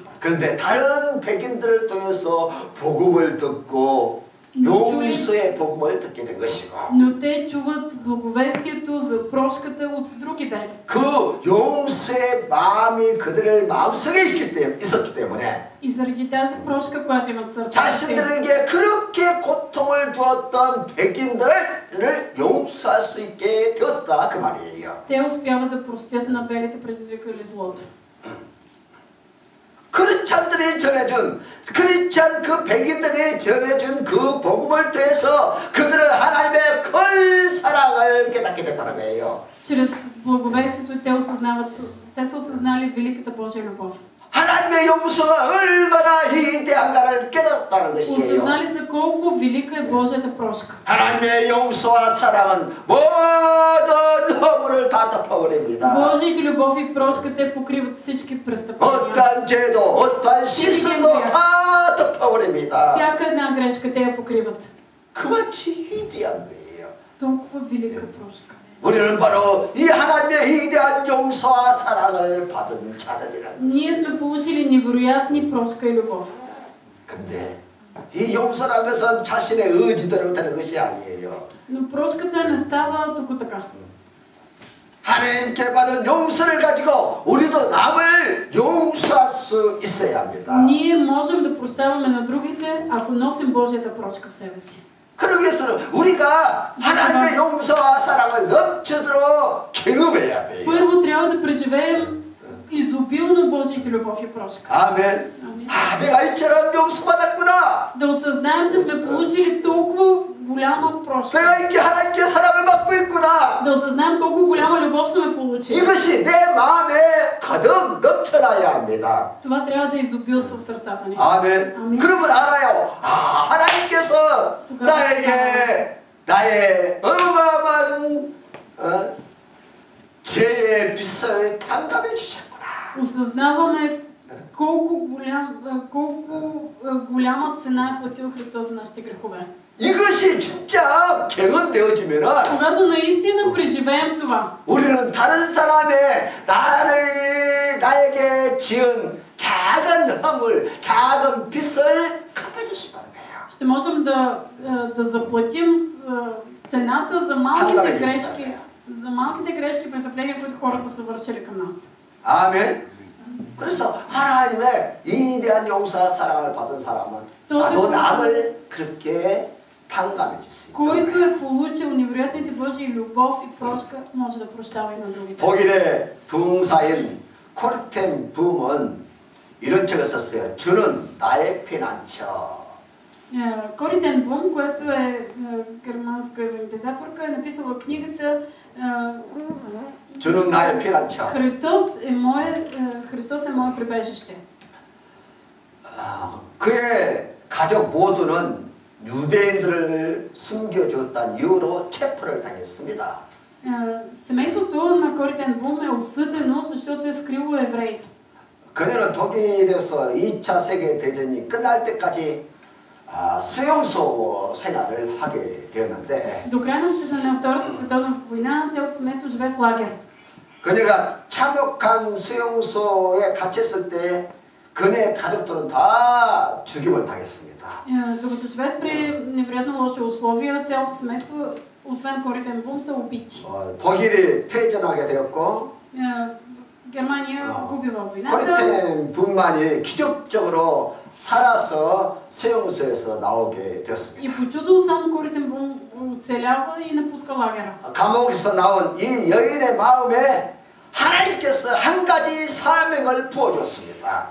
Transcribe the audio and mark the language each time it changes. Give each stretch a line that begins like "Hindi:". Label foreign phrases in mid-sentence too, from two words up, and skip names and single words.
Korean: 그런데 다른 백인들을 통해서 복음을 듣고 용서의 복음을 듣게 된 것이고,
Bulgarian: Но те чуват благовестието за прошката от други бели.
Korean: 그 용서의 마음이 그들의 마음속에 있었기 때문에
Bulgarian: И заради тази прошка, която имат сърцето,
Korean: 자신들에게 그렇게 고통을 주었던 백인들을 용서할 수 있게 되었다 그 말이에요.
Bulgarian: те успяват да простят на белите, предизвикали злото.
Korean: 크리스찬들이 전해준, 크리스찬 그 백인들이 전해준 그 복음을 통해서 그들은 하나님의 큰 사랑을 깨닫게 됐다는 거예요.
Bulgarian: Чрез благовестието те са осъзнали великата Божия любов.
Korean: 하나님의 용서가 얼마나 위대한가를 깨닫다는 것이에요.
Bulgarian: Осъзнали са колко велика е Божията прошка.
Korean: 하나님의 용서와 사랑은 모든 허물을 다 덮어버립니다.
Bulgarian: Божиите любов и прошка те покриват всички престъпления.
Korean: 어떠한 죄도 어떠한 실수도 다 덮어버립니다.
Bulgarian: Всяка една грешка те я покриват.
Korean: 그만치 위대한 거예요.
Bulgarian: Толкова велика прошка.
Korean: 우리는 바로 이 하나님의 위대한 용서와 사랑을 받은 자들이라는 것입니다.
Bulgarian: Ние сме получили невероятни прошка и любов.
Korean: 근데 이 용서라는 것은 자신의 의지대로 되는 것이 아니에요.
Bulgarian: Но прошката не става току така.
Korean: 하나님께 받은 용서를 가지고 우리도 남을 용서할 수 있어야 합니다.
Bulgarian: Ние можем да прощаваме на другите, ако носим Божията прошка в себе си.
Korean: 그러기 위해서는 우리가 하나님의 용서와 사랑을 넘치도록 경험해야 돼요.
Bulgarian: Първо трябва да преживеем изобилно Божиите любов и прошка.
Korean: 아멘. 아, 내가 이처럼 용서받았구나.
Bulgarian: Да осъзнаем, че сме получили толкова голяма прошка.
Korean: 내가 이렇게 하나님께 사랑을 받고 있구나.
Bulgarian: Да осъзнаем колко голяма любов сме получили.
Korean: 이것이 내 마음에 가득 넘쳐나야 합니다.
Bulgarian: Това трябва да изобилства в сърцата ни.
Korean: 아멘. 아멘. 그러면 알아요. 아, 하나님께서 나의 어마어마한 죄의 빚을 탕감해 주셨구나.
Bulgarian: Осъзнаваме колко голяма цена е платил Христос за нашите грехове.
Korean: 이것이 진짜 경험되어지면은
Bulgarian: Когато наистина преживеем това,
Korean: 우리는 다른 사람의 나에게 지은 작은 허물, 작은 빚을 갚아줄 수 있다는 거예요.
Bulgarian: ще можем да заплатим цената за малките грешки и престъпления, които хората са вършили към нас.
Korean: 아멘. 그래서 하나님의 위대한 용서와 사랑을 받은 사람은 나도 남을 그렇게 탕감해 줄 수 있다.
Bulgarian: Който е получил невероятните Божии любов и прошка, може да прощава и на другите.
Korean: 독일의 부흥사인 코르텐 붐은 이런 책을 썼어요. 주는 나의 피난처.
Bulgarian: Коритен Бум, който е германска евангелизаторка, е написала книгата
Korean: 주는 나의 피난처.
Bulgarian: Христос е мое прибежище.
Korean: 그의 가족 모두는 유대인들을 숨겨줬다는 이유로 체포를 당했습니다.
Bulgarian: Семейството на Коритен Бум е осъдено, защото е скрило евреи.
Korean: 그녀는 독일에서 2차 세계대전이 끝날 때까지 수용소 생활을 하게 되었는데
Bulgarian: До края на Втората световна война цялото семейство живее в лагер.
Korean: 그녀가 참혹한 수용소에 갇혔을 때 그녀의 가족들은 다 죽임을 당했습니다.
Bulgarian: Докато живеят при невероятно лоши условия, цялото семейство, освен Коритен Бум, са убити.
Korean: 독일이 패전하게 되었고
Bulgarian: Германия губи във войната.
Korean: 코르텐 붐만이 기적적으로 살아서 수용소에서 나오게 되었습니다.
Bulgarian: И по чудо само Коритен Бум оцелява и напуска лагера.
Korean: 감옥에서 나온 이 여인의 마음에 하나님께서 한 가지 사명을 부어줬습니다.